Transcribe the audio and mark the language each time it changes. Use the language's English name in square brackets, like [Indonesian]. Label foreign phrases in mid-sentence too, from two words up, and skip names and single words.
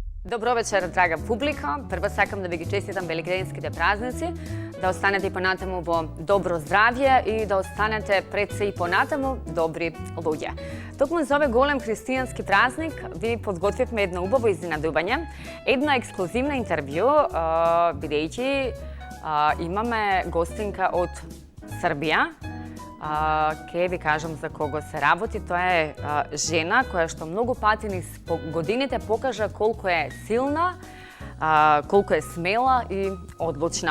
[Macedonian] Добро вечер, драга публика. Прво сакам да ви честитам velikdenskите празници, да останете и понатему во добро здравје и да останете предсе и понатему добри људје. Токму за овој голем христијански празник ви подготвивме едно убаво изненадување, едно ексклузивно интервју, бидејќи имаме гостинка од Србија. Ке ви кажам за кого се работи. Тоа е жена која што многу пати низ годините покажа колку е силна, колку е смела и одлучна.